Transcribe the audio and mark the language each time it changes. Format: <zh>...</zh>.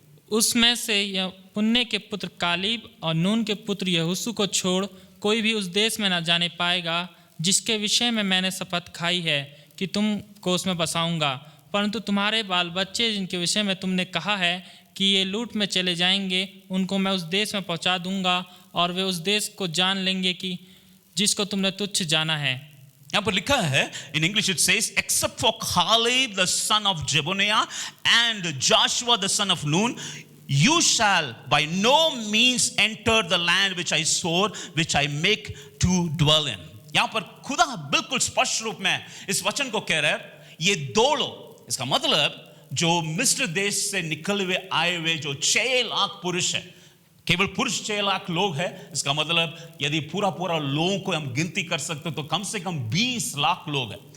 <hi>उसमें से यह पुण्य के पुत्र कालीब और नून के पुत्र यहोशू को छोड़ कोई भी उस देश में न जाने पाएगा जिसके विषय में मैंने शपथ खाई है कि तुमको उसमें बसाऊंगा। परंतु तुम्हारे बाल बच्चे जिनके विषय में तुमने कहा है कि ये लूट में चले जाएंगे, उनको मैं उस देश में पहुंचा दूंगा और वे उस देश को जान लेंगे कि जिसको तुमने तुच्छ जाना है। यहां पर लिखा है,</hi> <en>in English it says, except for Caleb the son of Jephunneh and Joshua the son of Nun, you shall by no means enter the land which I swore, which I make to dwell in.</en> <hi>यहां पर खुदा बिल्कुल स्पष्ट रूप में इस वचन को कह रहा है, ये दो लोग, इसका मतलब जो मिस्र देश से निकल हुए आए हुए जो 6 लाख पुरुष है, केवल पुरुष 6 लाख लोग हैं। इसका मतलब यदि पूरा लोगों को हम गिनती कर सकते तो कम से कम 20 लाख लोग हैं।</hi>